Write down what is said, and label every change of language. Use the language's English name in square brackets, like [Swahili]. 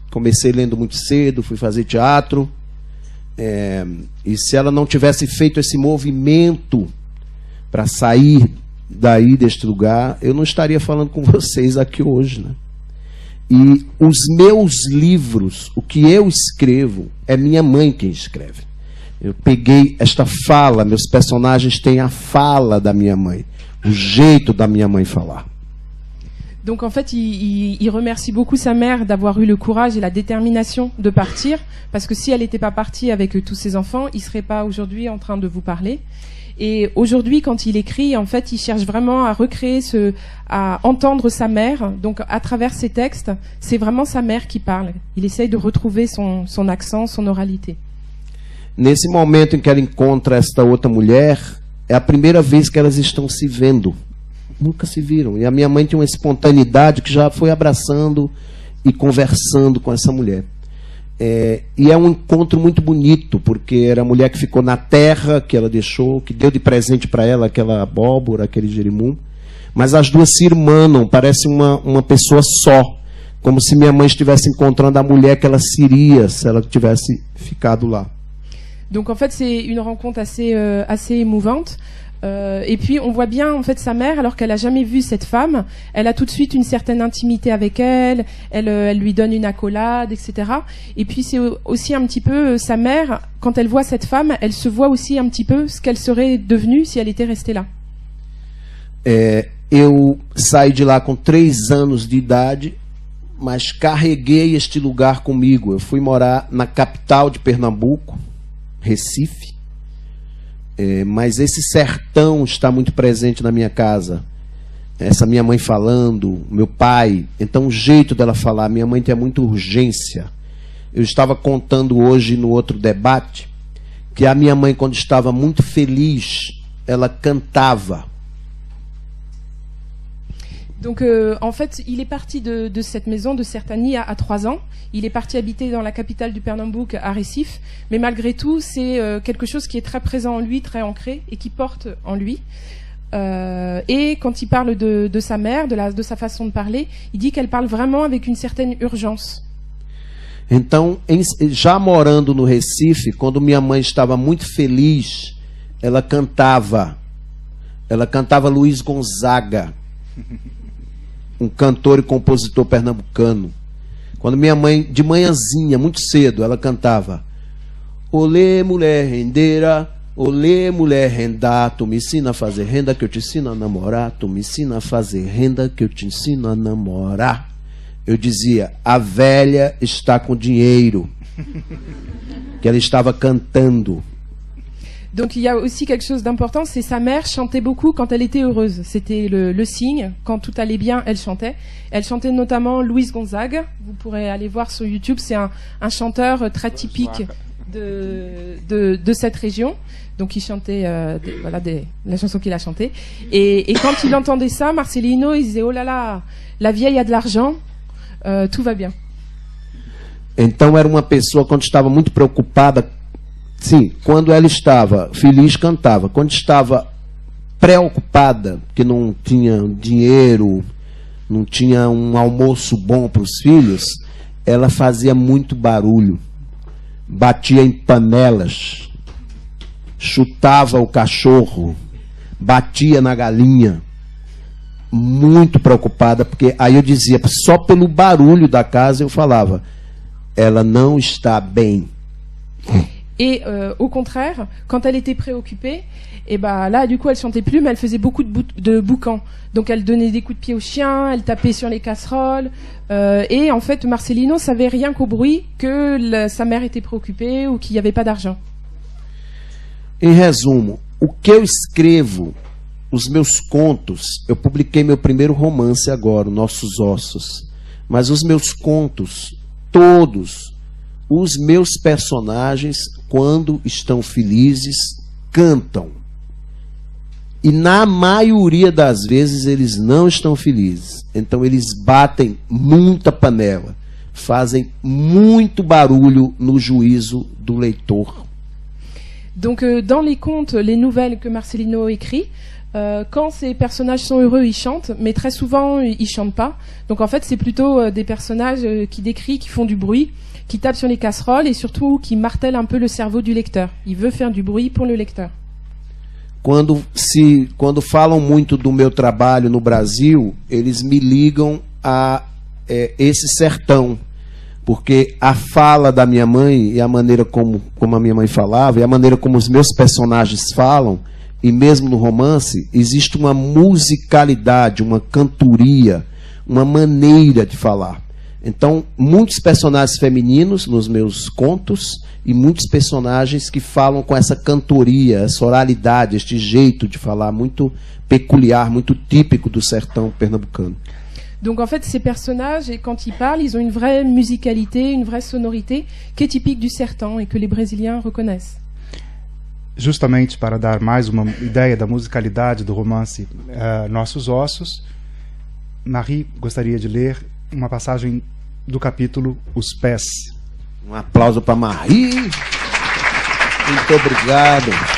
[Portuguese] Comecei lendo muito cedo, fui fazer teatro. E se ela não tivesse feito esse movimento para sair daí, deste lugar, eu não estaria falando com vocês aqui hoje, né? E os meus livros, o que eu escrevo, é minha mãe quem escreve. Eu peguei esta fala, meus personagens têm a fala da minha mãe, o jeito da minha mãe falar. [French] Donc en fait, il remercie beaucoup sa mère d'avoir eu le courage et la détermination de partir, parce que si elle n'était pas partie avec tous ses enfants, il ne serait pas aujourd'hui en train de vous parler. Et aujourd'hui, quand il écrit, en fait, il cherche vraiment à recréer à entendre sa mère. Donc à travers ses textes, c'est vraiment sa mère qui parle. Il essaye de retrouver son accent, son oralité. [Portuguese] Nesse momento em que ela encontra esta outra mulher, é a primeira vez que elas estão se vendo. Nunca se viram. E a minha mãe tinha uma espontaneidade que já foi abraçando e conversando com essa mulher. E é um encontro muito bonito, porque era a mulher que ficou na terra, que ela deixou, que deu de presente para ela aquela abóbora, aquele jerimum. Mas as duas se irmanam, parece uma pessoa só. Como se minha mãe estivesse encontrando a mulher que ela seria se ela tivesse ficado lá. [French] Donc en fait, c'est une rencontre assez émouvante. Et puis on voit bien en fait sa mère, alors qu'elle a jamais vu cette femme, elle a tout de suite une certaine intimité avec elle, elle lui donne une accolade, etc. Et puis c'est aussi un petit peu sa mère, quand elle voit cette femme, elle se voit aussi un petit peu ce qu'elle serait devenue si elle était restée là. [Portuguese] Eu saí de lá com 3 anos de idade, mas carreguei este lugar comigo. Eu fui morar na capital de Pernambuco, Recife. Mas esse sertão está muito presente na minha casa. Essa minha mãe falando, meu pai. Então o jeito dela falar, minha mãe tem muita urgência. Eu estava contando hoje no outro debate que a minha mãe, quando estava muito feliz, ela cantava. [French] Donc en fait, il est parti de cette maison de Sertani à 3 ans. Il est parti habiter dans la capitale du Pernambouc, à Recife. Mais malgré tout, c'est quelque chose qui est très présent en lui, très ancré et qui porte en lui. Et quand il parle de sa mère, de sa façon de parler, il dit qu'elle parle vraiment avec une certaine urgence. [Portuguese] Então, já morando no Recife, quando minha mãe estava muito feliz, ela cantava Luiz Gonzaga, um cantor e compositor pernambucano. Quando minha mãe, de manhãzinha, muito cedo, ela cantava: olê, mulher rendeira, olê, mulher rendá, tu me ensina a fazer renda que eu te ensino a namorar, tu me ensina a fazer renda que eu te ensino a namorar. Eu dizia, a velha está com dinheiro, que ela estava cantando. [French] Donc il y a aussi quelque chose d'important, c'est sa mère chantait beaucoup quand elle était heureuse. C'était le signe, quand tout allait bien, elle chantait. Elle chantait notamment Luiz Gonzaga. Vous pourrez aller voir sur YouTube, c'est un chanteur très typique de cette région. Donc il chantait la chanson qu'il a chantée. Et quand il entendait ça, Marcelino, il disait oh là là, la vieille a de l'argent, tout va bien. [Portuguese] Então era uma pessoa, quando estava muito preocupada, sim, quando ela estava feliz, cantava. Quando estava preocupada, que não tinha dinheiro, não tinha um almoço bom para os filhos, ela fazia muito barulho, batia em panelas, chutava o cachorro, batia na galinha, muito preocupada, porque aí eu dizia, só pelo barulho da casa eu falava, ela não está bem. [French] Et au contraire, quand elle était préoccupée, et ben là, du coup, elle chantait plus, mais elle faisait beaucoup de boucans. Donc, elle donnait des coups de pied aux chiens, elle tapait sur les casseroles. Et en fait, Marcelino savait rien qu'au bruit que sa mère était préoccupée ou qu'il n'y avait pas d'argent. [Portuguese] Em resumo, o que eu escrevo, os meus contos, eu publiquei meu primeiro romance agora, Nossos Ossos. Mas os meus contos, todos, os meus personagens, quando estão felizes, cantam. E na maioria das vezes eles não estão felizes. Então eles batem muita panela, fazem muito barulho no juízo do leitor. [French] Donc dans les contes, les nouvelles que Marcelino écrit, quand ces personnages sont heureux, ils chantent, mais très souvent ils chantent pas. Donc en fait, c'est plutôt des personnages qui décrivent, qui font du bruit, qui tape sur les casseroles et surtout qui martèle un peu le cerveau du lecteur. Il veut faire du bruit pour le lecteur. [Portuguese] Quando falam muito do meu trabalho no Brasil, eles me ligam a esse sertão, porque a fala da minha mãe e a maneira como a minha mãe falava e a maneira como os meus personagens falam, e mesmo no romance, existe uma musicalidade, uma cantoria, uma maneira de falar. Então, muitos personagens femininos nos meus contos e muitos personagens que falam com essa cantoria, essa oralidade, este jeito de falar muito peculiar, muito típico do sertão pernambucano. [French] Donc en fait, ces personnages, et quand ils parlent, ils ont une vraie musicalité, une vraie sonorité qui est typique du sertão et que les Brésiliens reconnaissent. [Portuguese] Justamente para dar mais uma ideia da musicalidade do romance Nossos Ossos, Marie gostaria de ler uma passagem do capítulo Os Pés. Um aplauso para Marie. Muito obrigado.